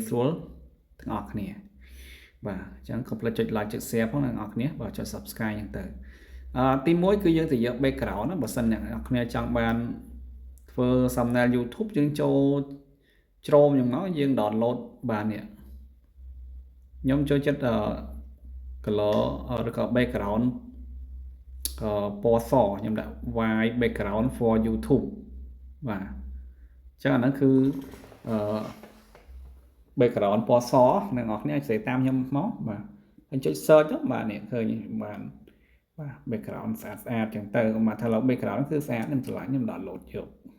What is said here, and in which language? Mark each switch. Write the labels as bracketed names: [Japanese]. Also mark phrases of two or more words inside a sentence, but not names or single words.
[Khmer] ស្រួលទាំងអស់គ្នាបាទអញ្ចឹងកុំភ្លេចចុច like ចុច share ផងអ្នកនរគ្នាបាទចុច subscribe អញ្ចឹងទៅទី1គឺយើងទៅយក background ណាបើសិនអ្នកនរគ្នាចង់បានធ្វើ thumbnail YouTube យើងចូលជ្រោមយ៉ាងមកយើង download បាននេះខ្ញុំចូលចិត្តcolor ឬក៏ background ពណ៌សខ្ញុំដាក់ [English] white background for YouTube [Khmer] បាទអញ្ចឹងអាហ្នឹងគឺ background ពណ៌សអ្នកនរគ្នាអាចសេតាមខ្ញុំមកបាទហើយចុច search ទៅបាទនេះឃើញបានបាទ background ស្អាតចឹងទៅមកថា background គឺស្អាតខ្ញុំឆ្លាញ់ខ្ញុំ download យក